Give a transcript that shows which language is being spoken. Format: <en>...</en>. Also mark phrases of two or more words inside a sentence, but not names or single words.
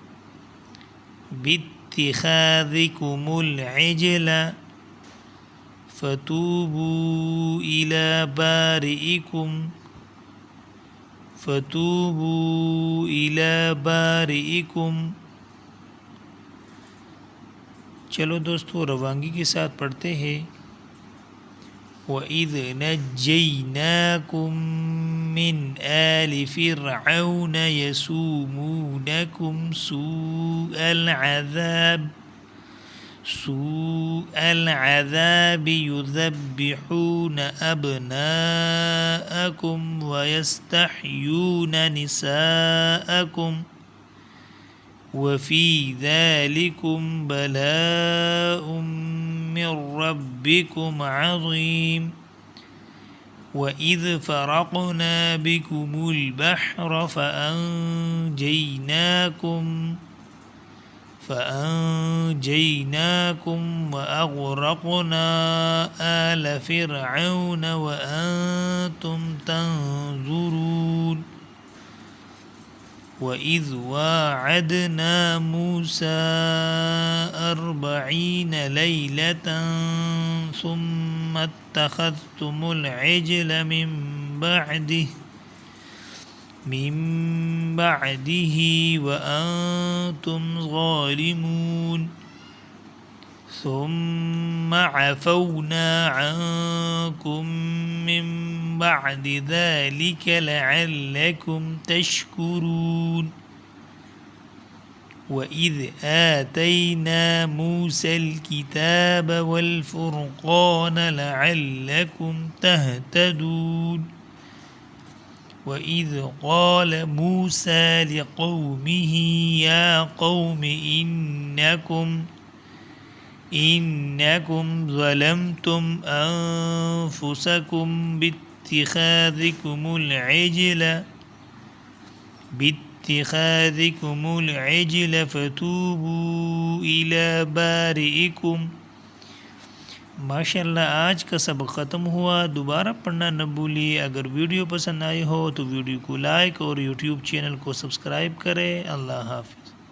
<ar>عجل فتوبوا إلى بارئكم، فتوبوا إلى بارئكم.</ar> <ur>چلو دوستو روانگی کے ساتھ پڑھتے ہیں.</ur> <ar>وإذ نجيناكم من آل فرعون يسومونكم سوء العذاب يذبحون أبناءكم ويستحيون نساءكم وفي ذلكم بلاء من ربكم عظيم. وإذ فرقنا بكم البحر فأنجيناكم وأغرقنا آل فرعون وأنتم تنظرون. وإذ واعدنا موسى 40 ليلة ثم اتخذتم العجل من بعده وأنتم ظالمون. ثم عفونا عنكم من بعد ذلك لعلكم تشكرون. وإذ آتينا موسى الكتاب والفرقان لعلكم تهتدون. وإذ قال موسى لقومه يا قوم إنكم ظلمتم أنفسكم باتخاذكم العجل فتوبوا إلى بارئكم.</ar> <ur>ماشاءاللہ آج کا سبق ختم ہوا. دوبارہ پڑھنا نہ بھولیے. اگر ویڈیو پسند آئی ہو تو ویڈیو کو لائک اور یوٹیوب چینل کو سبسکرائب کریں. اللہ حافظ.</ur>